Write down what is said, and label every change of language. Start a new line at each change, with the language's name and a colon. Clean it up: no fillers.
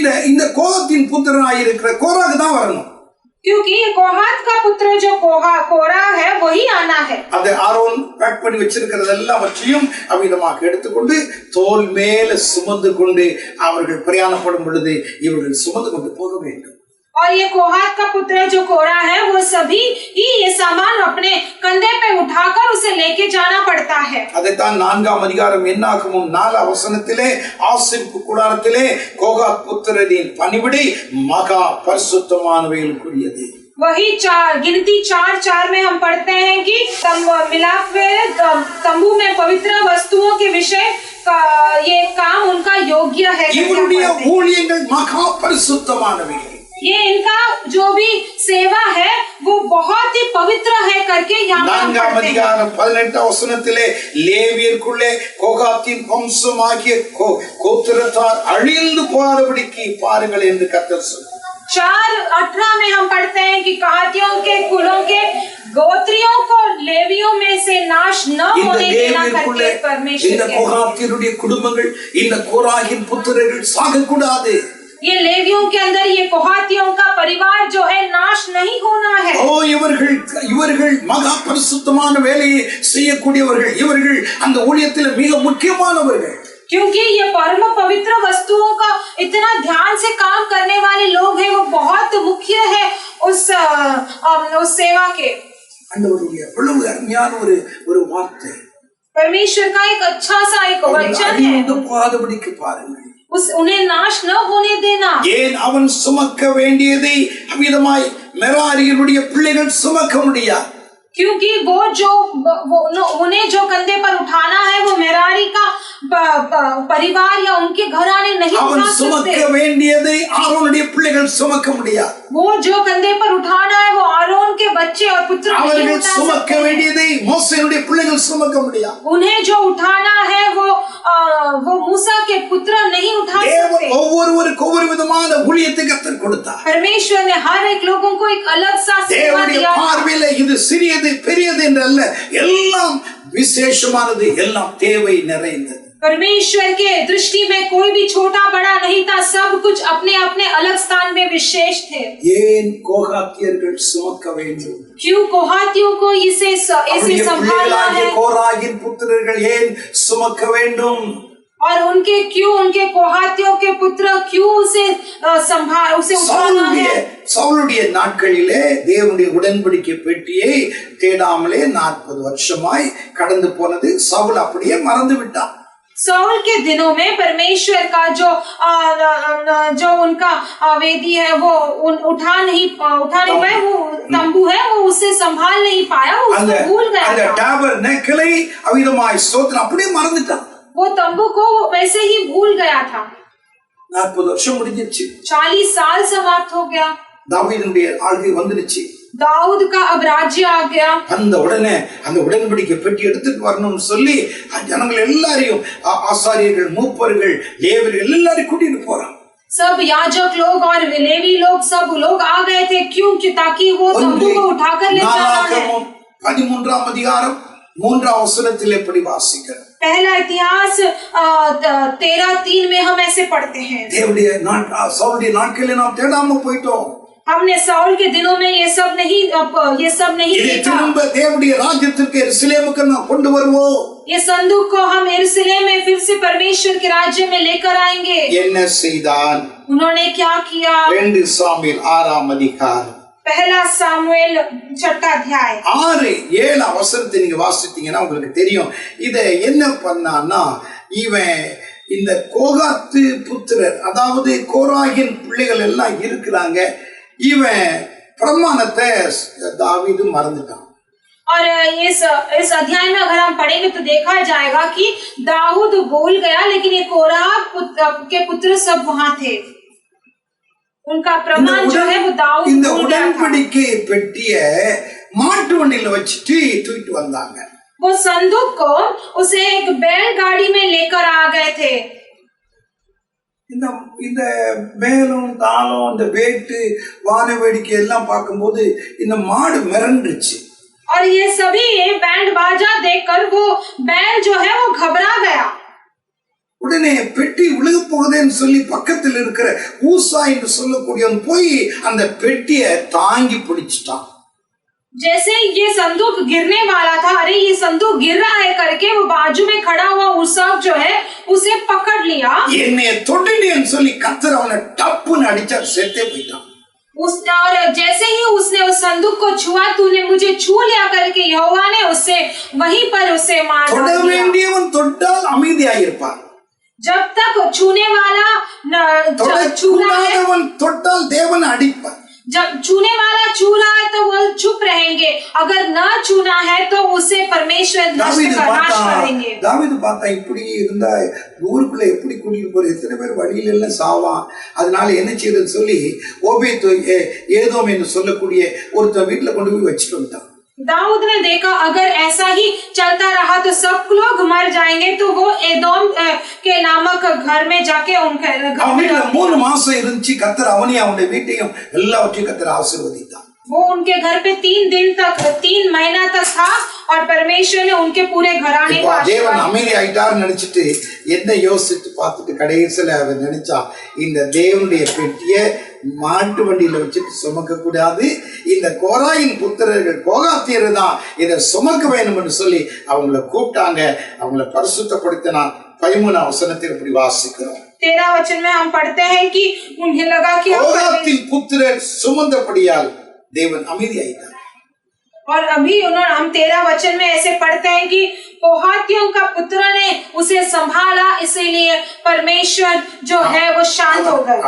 Tamil: இந்த கோகாத்தின் புத்திரனாய் இருக்கிற கோராகு தான் வரணும்,
Hindi: क्योंकि कोहात का पुत्र जो कोरा है वही आना है।
Tamil: அது ஆரோன் பேக் பண்ணி வச்சிருக்கிறதெல்லாம் வச்சியும் அவ்விதமாக எடுத்துக்கொண்டு தோல் மேல சுமந்து கொண்டு அவர்கள் பிரயாணப்படும் பொழுது இவர்கள் சுமந்து கொண்டு போக வேண்டும்.
Hindi: और ये कोहात का पुत्र जो कोरा है वो सभी ही ये सामान अपने कंधे पे उठाकर उसे लेके जाना पड़ता है।
Tamil: அதைத்தான் 4ஆம் அதிகாரம் என்னாகமம் 4 வசனத்திலே ஆசரிப்பு கூடாரத்திலே கோகாத் புத்திரரின் பணிவிடை மகா பரிசுத்தமானவைகளுக்குரியது।
Hindi: वही गिनती 4:4 में हम पढ़ते हैं कि मिलाप में तंबू में पवित्र वस्तुओं के विषय का ये काम उनका योग्य है।
Tamil: இவருடைய ஊழியங்கள் மகா பரிசுத்தமானவைகள்,
Hindi: ये इनका जो भी सेवा है वो बहुत ही पवित्र है करके यहाँ पर
Tamil: 4ஆம் அதிகாரம் 18 வசனத்திலே லேவியருக்குள்ளே கோகாத்தின் வம்சமாகிய கோத்திரத்தார் அழிந்து போகாதபடிக்கு பாருங்கள் என்று கர்த்தர் சொன்னார்।
Hindi: 4:18 में हम पढ़ते हैं कि कहातियों के कुलों के गोत्रियों को लेवियों में से नाश न होने देना करके परमेश्वर
Tamil: இந்த கோகாத்தியருடைய குடும்பங்கள், இந்த கோராகின் புத்திரர்கள் சாகக்கூடாது।
Hindi: ये लेवियों के अंदर ये कोहातियों का परिवार जो है नाश नहीं होना है।
Tamil: இவர்கள் மகா பரிசுத்தமான வேலையை செய்யக்கூடியவர்கள், இவர்கள் அந்த ஊழியத்தில் மிக முக்கியமானவர்கள்।
Hindi: क्योंकि ये परम पवित्र वस्तुओं का इतना ध्यान से काम करने वाले लोग हैं, वो बहुत मुख्य है उस सेवा के।
Tamil: ஆண்டவருடைய எவ்வளவு அருமையான ஒரு வார்த்தை,
Hindi: परमेश्वर का एक अच्छा सा एक वचन है,
Tamil: போகாதபடிக்கு பாருங்கள்,
Hindi: उन्हें नाश न होने देना।
Tamil: ஏன் அவன் சுமக்க வேண்டியதை அவ்விதமாய் மெராரிகளுடைய பிள்ளைகள் சுமக்க முடியாது?
Hindi: क्योंकि उन्हें जो कंधे पर उठाना है वो मेरारी का परिवार या उनके घराने नहीं उठा सकते।
Tamil: சுமக்க வேண்டியதை ஆரோனுடைய பிள்ளைகள் சுமக்க முடியாது।
Hindi: वो जो कंधे पर उठाना है वो आरोन के बच्चे और पुत्र नहीं उठा सकते।
Tamil: சுமக்க வேண்டியதை மோசேயுடைய பிள்ளைகள் சுமக்க முடியாது।
Hindi: उन्हें जो उठाना है वो मूसा के पुत्र नहीं उठा सकते।
Tamil: ஒவ்வொருவருக்கு ஒவ்வொரு விதமான ஊழியத்தை கர்த்தர் கொடுத்தார்।
Hindi: परमेश्वर ने हर एक लोगों को एक अलग सा सेवा दिया।
Tamil: பார்வையில இது சிறியது பெரியது என்றல்ல, எல்லாம் விசேஷமானது, எல்லாம் தேவை நிறைந்தது।
Hindi: परमेश्वर के दृष्टि में कोई भी छोटा बड़ा नहीं था, सब कुछ अपने अपने अलग स्थान में विशेष थे।
Tamil: ஏன் கோகாத்தியர்கள் சுமக்க வேண்டும்?
Hindi: क्यों कोहातियों को इसे संभालना है?
Tamil: கோராகின் புத்திரர்கள் ஏன் சுமக்க வேண்டும்?
Hindi: और उनके कोहातियों के पुत्र क्यों उसे उठाना है?
Tamil: சவுலுடைய நாட்களிலே தேவனுடைய உடன்படிக்கை பெட்டியை தேடாமலே 40 வருஷமாய் கடந்து போனது, சவுல் அப்படியே மறந்து விட்டான்।
Hindi: साउल के दिनों में परमेश्वर का जो उनका वेदी है वो उठा नहीं पाया, वो तंबू है वो उसे संभाल नहीं पाया, वो उसको भूल गया।
Tamil: அந்த டாபர்நேக்கலை அவிதமாய் ஸ்தோத்திரம் அப்படியே மறந்துட்டான்।
Hindi: वो तंबू को वैसे ही भूल गया था।
Tamil: 40 வருஷம் முடிஞ்சிருச்சு,
Hindi: 40 साल समाप्त हो गया,
Tamil: தாவீதுடைய ஆளுகை வந்துருச்சு,
Hindi: दाऊद का अब राज्य आ गया।
Tamil: அந்த உடனே அந்த உடன்படிக்கை பெட்டி எடுத்துட்டு வரணும்னு சொல்லி ஜனங்கள் எல்லாரையும், ஆசாரியர்கள், மூப்பர்கள், லேவியர்கள் எல்லாரையும் கூட்டிட்டு போறான்।
Hindi: सब याजक लोग और लेवी लोग सब लोग आ गए थे, क्यों? ताकि वो तंबू को उठाकर ले जाना है।
Tamil: 13ஆம் அதிகாரம் 3ஆம் வசனத்தில் எப்படி வாசிக்கிறோம்?
Hindi: पहला इतिहास 13:3 में हम ऐसे पढ़ते हैं,
Tamil: சவுலுடைய நாட்களிலே நாம் தேடாம போயிட்டோம்,
Hindi: हमने साउल के दिनों में ये सब नहीं देखा।
Tamil: திரும்ப தேவனுடைய ராஜ்யத்திற்கு எருசலேமுக்கு நாம் கொண்டு வருவோம்,
Hindi: ये संदूक को हम यरूशलेम में फिर से परमेश्वर के राज्य में लेकर आएंगे।
Tamil: என்ன செய்தான்?
Hindi: उन्होंने क्या किया?
Tamil: 2 சாமுவேல் 6ஆம் அதிகாரம்
Hindi: पहला सामुएल 6 अध्याय
Tamil: 6-7 வசனத்தை நீங்க வாசித்தீங்கன்னா உங்களுக்கு தெரியும் இத என்ன பண்ணான்னா, இவன் இந்த கோகாத்து புத்திரர், அதாவது கோராகின் பிள்ளைகள் எல்லாம் இருக்கிறாங்க, இவன் பிரமாணத்தை தாவீது மறந்துட்டான்।
Hindi: और इस अध्याय में अगर हम पढ़ेंगे तो देखा जाएगा कि दाऊद बोल गया, लेकिन ये कोरह के पुत्र सब वहां थे। उनका प्रमाण जो है वो दाऊद
Tamil: இந்த
Hindi: बोल गया था।
Tamil: உடன்படிக்கை பெட்டிய மாட்டு வண்டியில வச்சுட்டு தூக்கிட்டு வந்தாங்க.
Hindi: वो संदूक को उसे एक बैलगाड़ी में लेकर आ गए थे।
Tamil: இந்த மேலும் தாளம் இந்த வேட்டு வான வேடிக்கை எல்லாம் பார்க்கும்போது இந்த மாடு மிரண்டுச்சு.
Hindi: और ये सभी बैंड बाजा देखकर वो बैल जो है वो घबरा गया।
Tamil: உடனே பெட்டி விழுக போகுதுன்னு சொல்லி பக்கத்தில் இருக்கிற ஊசா என்று சொல்லக்கூடியவன் போய் அந்த பெட்டியை தாங்கி பிடிச்சிட்டான்.
Hindi: जैसे ये संदूक गिरने वाला था, अरे ये संदूक गिर रहा है करके वो बाजू में खड़ा हुआ उसक जो है उसे पकड़ लिया।
Tamil: என்னைய தொட்டுட்டேன்னு சொல்லி கர்த்தர் அவனை டப்புன்னு அடிச்சார், செத்தே போயிட்டான்.
Hindi: और जैसे ही उसने उस संदूक को छुआ, तूने मुझे छू लिया करके यहोवा ने उससे वहीं पर उसे मार
Tamil: தொட
Hindi: दिया।
Tamil: வேண்டியவன் தொட்டால் அமைதியாயிருப்பான்.
Hindi: जब तक छूने वाला छू रहा है,
Tamil: தொடக்கூடாதவன் தொட்டால் தேவன் அடிப்பான்.
Hindi: जब छूने वाला छू रहा है तो वो चुप रहेंगे, अगर न छूना है तो उसे परमेश्वर नाश करेंगे।
Tamil: தாவீது பார்த்தா இப்படி இருந்தா ஊருக்குள்ள எப்படி கூட்டிட்டு போற, எத்தனை பேர் வழியில எல்லாம் சாவான், அதனால என்ன செய்யறதுன்னு சொல்லி ஓபேத் ஏதோம் என்று சொல்லக்கூடிய ஒருத்தர் வீட்டுல கொண்டு போய் வச்சுட்டு வந்துட்டான்.
Hindi: दाऊद ने देखा अगर ऐसा ही चलता रहा तो सब लोग मर जाएंगे, तो वो एदोम के नामक घर में जाके उनके
Tamil: அவன் வீட்டுல 3 மாசம் இருந்துச்சு. கர்த்தர் அவனையும் அவனுடைய வீட்டையும் எல்லாவற்றையும் கர்த்தர் ஆசீர்வதித்தான்.
Hindi: वो उनके घर पे 3 महीना तक था और परमेश्वर ने उनके पूरे घराने को
Tamil: தேவன் அமைதி ஆயிட்டார் நினைச்சிட்டு என்ன யோசித்து பார்த்துட்டு கடைசியில அவன் நினைச்சா, இந்த தேவனுடைய பெட்டியை மாட்டு வண்டியில வச்சுட்டு சுமக்க கூடாது, இந்த கோராயின் புத்திரர்கள் கோகாத்தியர் தான் இதை சுமக்க வேணும் என்று சொல்லி அவங்கள கூப்பிட்டாங்க. அவங்கள பரிசுத்தப்படுத்தினான். 13 வசனத்தில் இப்படி வாசிக்கிறோம்.
Hindi: 13 वचन में हम पढ़ते हैं कि उन्हें लगा कि
Tamil: கோகாத்தின் புத்திரர் சுமந்தபடியால் தேவன் அமைதி ஆயிட்டார்.
Hindi: और अभी उन्होंने हम 13 वचन में ऐसे पढ़ते हैं कि कोहातियों का पुत्र ने उसे संभाला, इसीलिए परमेश्वर जो है वो शांत हो गए।